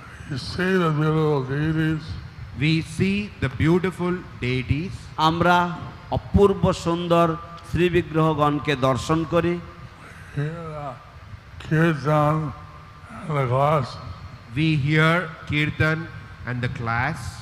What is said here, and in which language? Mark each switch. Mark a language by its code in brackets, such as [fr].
[en] We see the beautiful deities. We see the beautiful deities. [bn] আমরা অপূর্ব সুন্দর শ্রী বিগ্রহগণকে দর্শন করি। [en] Hear the kirtan and the glass. We hear kirtan and the class.